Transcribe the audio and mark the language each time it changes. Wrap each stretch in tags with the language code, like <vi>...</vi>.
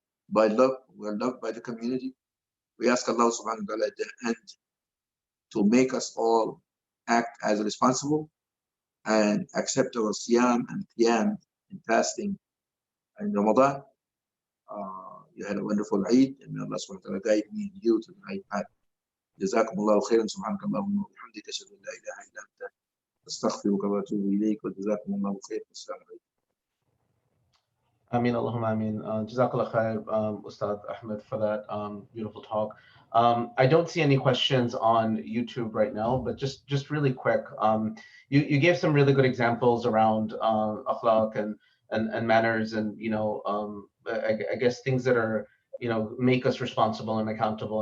<en>By love, we're loved by the community. We ask Allah subhanahu wa ta'ala at the end to make us all act as responsible and accept our siyam and qiyam in fasting in Ramadan. You had a wonderful Eid, and may Allah subhanahu wa ta'ala guide me and you to the right path.</en> <ar>جزاكم الله خيرا سبحانك اللهم وبحمدك أشهد أن لا إله إلا أنت أستغفرك وأتوب إليك وجزاكم الله خيرا والسلام عليكم.</ar> <en>Ameen, Allahumma ameen. Jazakallah khair, Ustadh Ahmed, for that beautiful talk. I don't see any questions on YouTube right now, but just really quick. You gave some really good examples around akhlaq and manners, and I guess things that are make us responsible and accountable.</en>